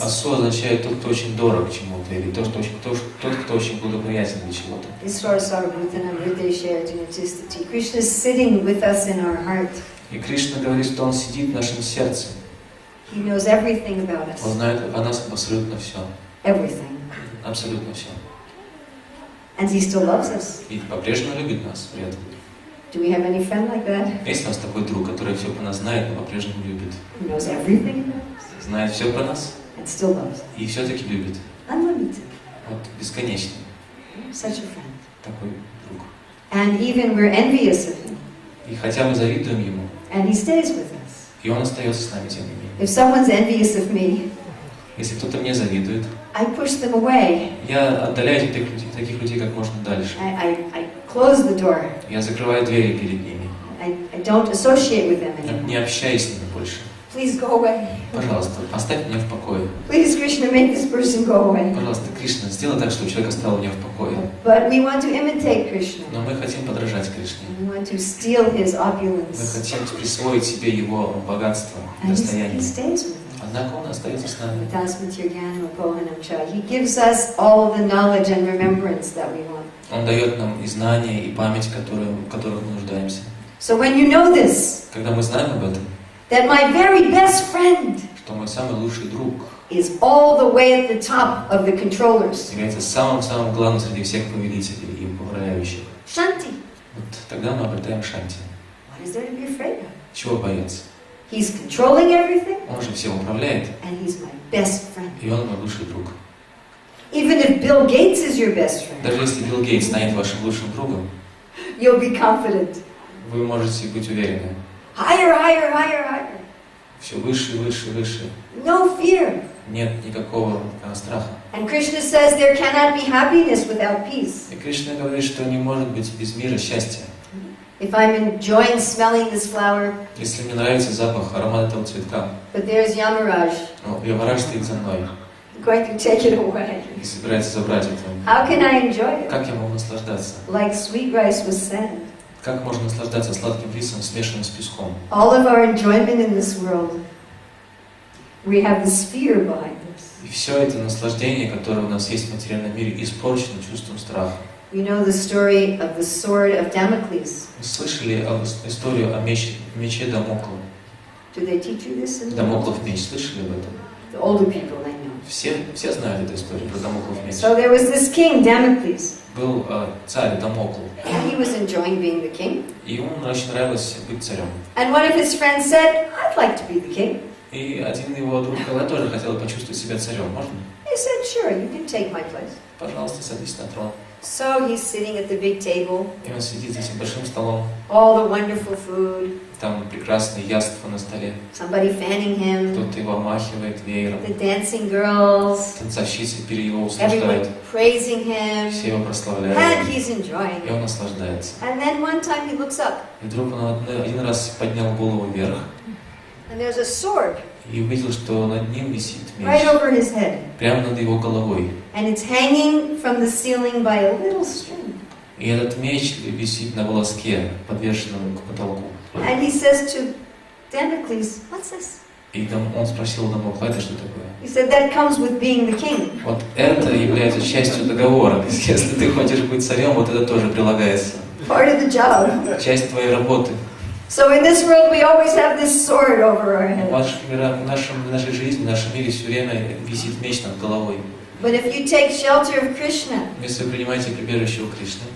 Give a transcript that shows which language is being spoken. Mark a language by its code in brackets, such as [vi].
[ru] а Су означает тот, кто очень дорог чему-то, или тот, кто очень благоприятен для чего-то. [en] Krishna is sitting with us in our heart. [ru] И Кришна говорит, что Он сидит в нашем сердце. [en] He knows everything about [ru] Он [en] us. [ru] знает о нас абсолютно все. [en] Everything. [ru] Абсолютно все. [en] And he still loves us. [ru] И по-прежнему любит нас при этом. [en] Do we have any friend like that? [ru] Есть у нас такой друг, который все про нас знает, но по-прежнему любит. [en] Who knows everything about us [ru] Знает все про нас [en] and still loves us. [ru] и все-таки любит. [en] Unlimited. [ru] Вот бесконечно. [en] Such a friend. [ru] Такой друг. [en] And even we're envious of him. [ru] И хотя мы завидуем ему, [en] And he stays with us. [ru] и он остается с нами тем не менее. [en] If someone's envious of me, [ru] Если кто-то мне завидует, [en] I push them away. [ru] я отдаляю таких людей как можно дальше. [en] I close the door. [ru] Я закрываю двери перед ними. [en] I don't associate with them anymore. [ru] Не общаюсь с ними больше. [en] Please go away. [ru] Пожалуйста, оставь меня в покое. [en] Please, Krishna, make this person go away. [ru] Пожалуйста, Кришна, сделай так, чтобы человек оставил меня в покое. [en] But we want to imitate Krishna. [ru] Но мы хотим подражать Кришне. [en] We want to steal his [ru] Мы [en] opulence. [ru] хотим присвоить себе его богатство, [en] And he [ru] достояние. [en] stays with us. [ru] Однако он остается с нами. [en] He gives us all the knowledge and remembrance that we want. [ru] Он дает нам и знания, и память, в которых мы нуждаемся. [en] So when you know this, [ru] Когда мы знаем об этом, [en] that my very best friend [ru] что мой самый лучший друг [en] is all the way at the top of the controllers, [ru] является самым главным среди всех повелителей и управляющих, [en] Shanti, [ru] вот тогда мы обретаем шанти. [en] what is there to be afraid of? [ru] Чего бояться? [en] He's controlling everything, [ru] Он же всем управляет, [en] and he's my best friend. [ru] и он мой лучший друг. [en] Even if Bill Gates is your best friend, [ru] Даже если Билл Гейтс станет вашим лучшим другом, [en] you'll be confident. [ru] вы можете быть уверены. [en] Higher, higher, higher, higher. [ru] Все выше, выше, выше. [en] No fear. [ru] Нет никакого страха. [en] And Krishna says there cannot be happiness without peace. [ru] И Кришна говорит, что не может быть без мира счастья. [en] If I'm enjoying smelling this flower, [ru] Если мне нравится запах, аромат этого цветка, [en] but there's Yamaraj [ru] но Ямараш стоит за мной [en] going to take it away, [ru] и собирается забрать это, [en] how can I enjoy it? [ru] как я могу наслаждаться? [en] Like sweet rice with sand. [ru] Как можно наслаждаться сладким рисом, смешанным с песком? [en] All of our enjoyment in this world, we have this fear behind us. [ru] И все это наслаждение, которое у нас есть в материальном мире, испорчено чувством страха. [en] You know the story of the sword of Damocles. [ru] Вы слышали историю о мече Дамокла? [en] Do they teach you this in the [ru] Дамоклов меч, слышали об этом? [en] The older people, they know. [ru] Все знают эту историю про Дамоклов меч. [en] So there was this king, Damocles, [ru] Был царь Дамокл, [en] and he was enjoying being the king. [ru] и ему очень нравилось быть царем. [en] And one of his friends said, I'd like to be the king. [ru] И один его друг сказал, я тоже хотел почувствовать себя царем, можно? [en] He said, sure, you can take my place. [ru] Пожалуйста, садись на трон. [en] So he's sitting at the big table, [ru] И он сидит за этим большим столом, [en] all the wonderful food, [ru] там прекрасные яства на столе, [en] somebody fanning him, [ru] кто-то его омахивает веером, [en] the dancing girls, [ru] танцовщицы перед его [en] everyone [ru] услаждают, [en] praising him, [ru] все его прославляют, [en] and he's enjoying [ru] и [en] it. [ru] он наслаждается. [en] And then one time he looks up, [ru] И вдруг он один раз поднял голову вверх [en] and there's a sword [ru] и увидел, что над ним висит [en] right over his head. [ru] прямо над его головой. [en] And it's hanging from the ceiling by a little string. [ru] И этот меч висит на волоске, подвешенном к потолку. [en] And he says to Damocles, what's this? [ru] И он спросил у Дамокла, это что такое? [en] He said, that comes with being the king. [ru] Вот это является частью договора. Если ты хочешь быть царем, вот это тоже прилагается. [en] Part of the job. [ru] Часть твоей работы. [en] So in this world we always have this sword over our [ru] В [en] head. [ru] нашей жизни, в нашем мире все время висит меч над головой. [en] But if you take shelter of Krishna, Если вы принимаете прибежище у Кришны,